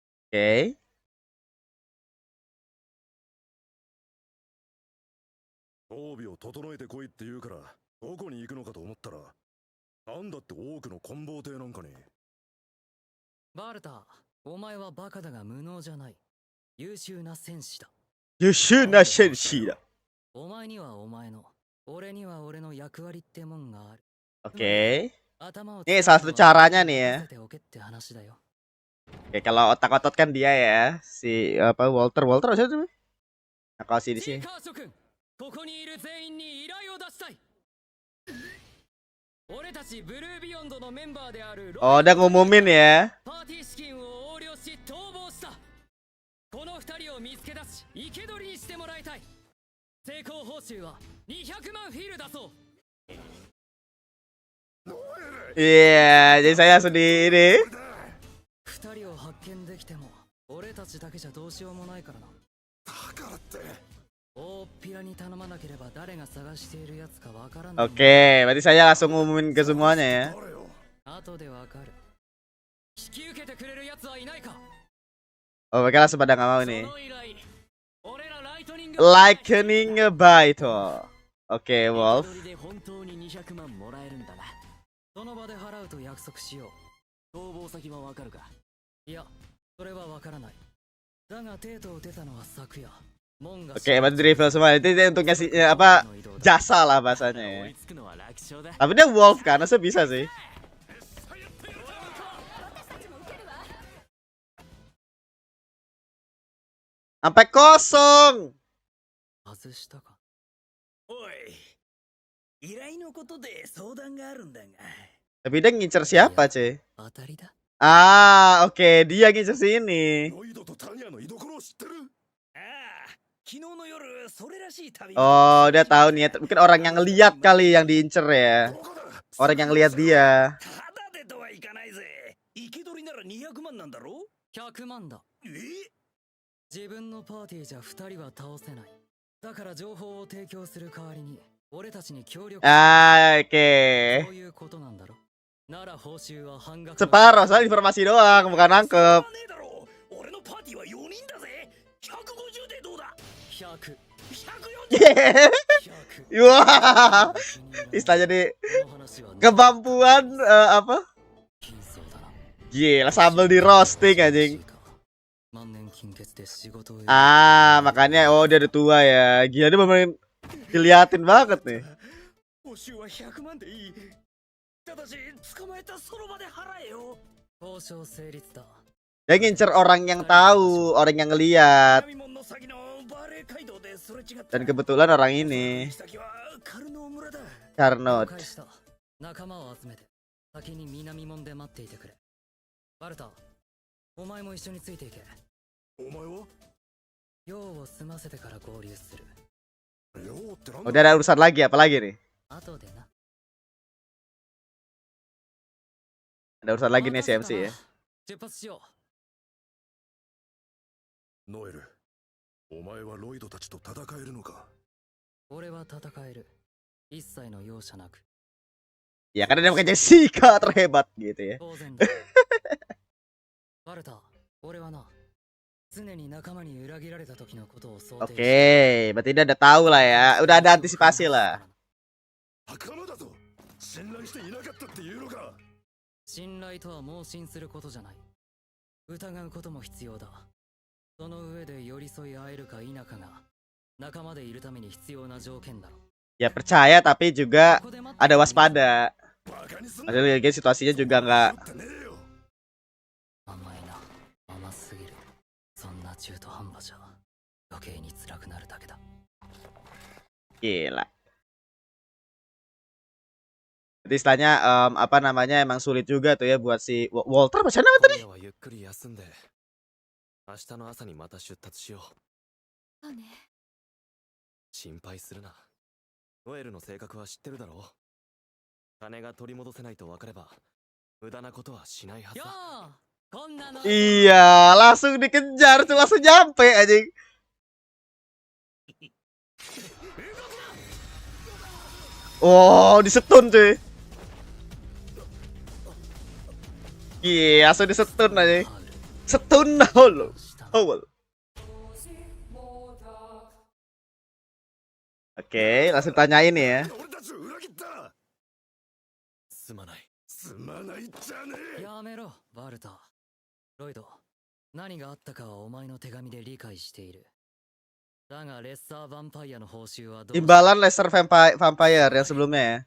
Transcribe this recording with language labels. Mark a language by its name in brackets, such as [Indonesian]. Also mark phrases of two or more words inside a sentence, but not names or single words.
[Indonesian] Oke. [Japanese] 装備を整えてこいって言うからどこに行くのかと思ったらなんだって多くの棍棒艇なんかに。バルタ、お前はバカだが無能じゃない。優秀な戦士だ。優秀な戦士だ。お前にはお前の、俺には俺の役割ってもんがある。 [Indonesian] Oke. [Japanese] 頭を [Indonesian] Ini salah satu caranya nih ya. [Japanese] 使っておけって話だよ。 [Indonesian] Oke, kalau otak-otak kan dia ya, si apa Walter siapa tuh? Nah, kalau si di [Japanese] ジー [Indonesian] sini. [Japanese] カー諸君、ここにいる全員に依頼を出したい。俺たちブルービヨンドのメンバーである [Indonesian] Oh, udah ngumumin ya. [Japanese] パーティー資金を横領し逃亡した。この二人を見つけ出し生け捕りにしてもらいたい。成功報酬は200万フィルだそう。 [Indonesian] Iya, jadi saya sendiri. [Japanese] 二人を発見できても俺たちだけじゃどうしようもないからな。だからって大っぴらに頼まなければ誰が探しているやつかわからない。 [Indonesian] Oke, berarti saya langsung ngumumin ke semuanya ya. [Japanese] 誰よ。後でわかる。引き受けてくれるやつはいないか。 [Indonesian] Oh, mereka langsung pada nggak mau [Japanese] そ [Indonesian] nih. [Japanese] の依頼、俺らライトニング [Indonesian] Lightning Bite. Oke, Wolf. [Japanese] 手取りで本当に200万もらえるんだな。その場で払うと約束しよう。逃亡先はわかるか。いや、それはわからない。だがデートを出たのは昨夜。 [Indonesian] Oke, berarti di reveal semua. Itu untuk ngasih apa jasa lah bahasanya ya. Tapi dia Wolf kan, masa bisa sih. Sampai kosong. [Japanese] 外したか。おい、依頼のことで相談があるんだが。 [Indonesian] Tapi dia ngincer siapa, cuy? [Japanese] 当たりだ。 [Indonesian] Ah, oke, dia ngincer sini. [Japanese] ロイドとタニアの居所を知ってる。ああ、昨日の夜それらしい旅。 [Indonesian] Oh, dia tahu nih. Mungkin orang yang lihat kali yang diincer ya. [Japanese] どこだ。 [Indonesian] Orang yang lihat dia. [Japanese] ただでとはいかないぜ。生け捕りなら200万なんだろ。 100万だ。え？自分のパーティーじゃ2人は倒せない。だから情報を提供する代わりに俺たちに協力。 [Indonesian] Ah, oke. [Japanese] そういうことなんだろ。なら報酬は半額。 [Indonesian] Separuh, soalnya informasi doang, bukan nangkep. [Japanese] ねえだろ。俺のパーティーは4人だぜ。150でどうだ。 100。 140。 [Indonesian] Wah, istilahnya nih kemampuan apa? Gila, sambal di roasting anjing. Ah, makanya oh dia udah tua ya. Gila dia bener diliatin banget nih. [Japanese] 報酬は100万でいい。ただし捕まえたその場で払えよ。交渉成立だ。 [Indonesian] Dia ngincer orang yang tahu, orang yang ngeliat. [Japanese] 闇門の先のバレー街道ですれ違った。 [Indonesian] Dan kebetulan orang ini [Japanese] 先はカルノー村だ。 Carnot. 了解した。仲間を集めて先に南門で待っていてくれ。バルタ、お前も一緒についていけ。お前は。用を済ませてから合流する。ようってなんだ。 [Indonesian] Udah ada urusan lagi apa lagi nih? [Japanese] 後でな。 [Indonesian] Ada urusan lagi nih CMC ya. [Japanese] 出発しよう。ノエル、お前はロイドたちと戦えるのか。俺は戦える。一切の容赦なく。 [Indonesian] Ya karena dia makanya Jessica terhebat gitu ya. [Japanese] 当然だ。バルタ、俺はな、常に仲間に裏切られた時のことを想定して。 [Indonesian] Oke, berarti dia udah tahu lah ya. Udah ada antisipasi lah. [Japanese] 仲間だぞ。信頼していなかったっていうのか。信頼とは盲信することじゃない。疑うことも必要だ。その上で寄り添い合えるか否かが仲間でいるために必要な条件だろ。 [Indonesian] Ya percaya tapi juga [Japanese] ここで待って [Indonesian] ada waspada. [Japanese] バカにすんな。 [Indonesian] Ada lagi situasinya juga nggak. [Japanese] ってねえよ。甘いな。甘すぎる。そんな中途半端じゃ余計に辛くなるだけだ。 [Indonesian] Gila. Jadi istilahnya apa namanya emang sulit juga tuh ya buat si Walter. Macam mana tadi? [Japanese] 今夜はゆっくり休んで明日の朝にまた出立しよう。そうね。心配するな。ノエルの性格は知ってるだろう。金が取り戻せないと分かれば無駄なことはしないはずよだ。ー、こんなの。 [Indonesian] Iya, langsung dikejar tuh langsung nyampe anjing. Oh, disetun cuy. Iya, langsung disetun aja. Setun Holo. Howell. Oke, langsung tanyain ya. [Japanese] 俺たちを裏切った。すまない。すまないじゃねえ。やめろ、バルタ。ロイド、何があったかはお前の手紙で理解している。だがレッサーヴァンパイアの報酬はどう [Indonesian] Imbalan Lesser Vampire yang sebelumnya ya.